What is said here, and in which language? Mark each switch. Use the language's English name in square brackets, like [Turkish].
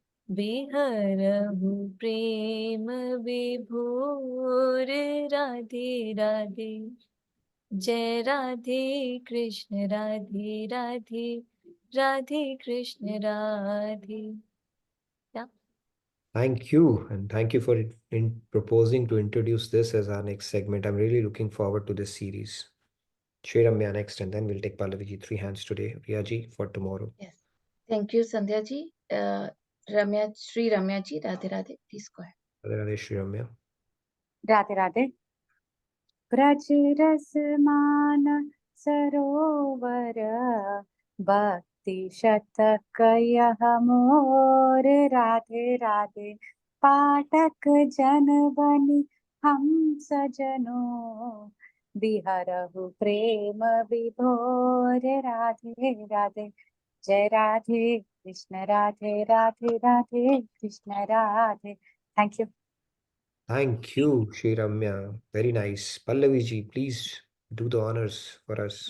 [Hindi] बिहरहु प्रेम विभोर राधे राधे जय Radhe Krishna Radhe Radhe Radhe Krishna Radhe. [English] Yeah. Thank you. And thank you for proposing to introduce this as our next segment. I'm really looking forward to this series. Shri Ramya next, and then we'll take Pallaviji 3 hands today. Riyaji for tomorrow. Yes. Thank you, Sandhya ji. Sri Ramya ji, Radhe Radhe, please go ahead. Radhe Radhe, Shri Ramya. Radhe Radhe. [Hindi] Braj रस मान सरोवर भक्ति शतक यह मोर राधे राधे पाठक जन बनी हम सजनों बिहरहु प्रेम विभोर राधे राधे जय Radhe Krishna Radhe Radhe Radhe Krishna Radhe [English] Thank you Thank you, Shri Ramya. Very nice. Pallavi ji, please do the honors for us.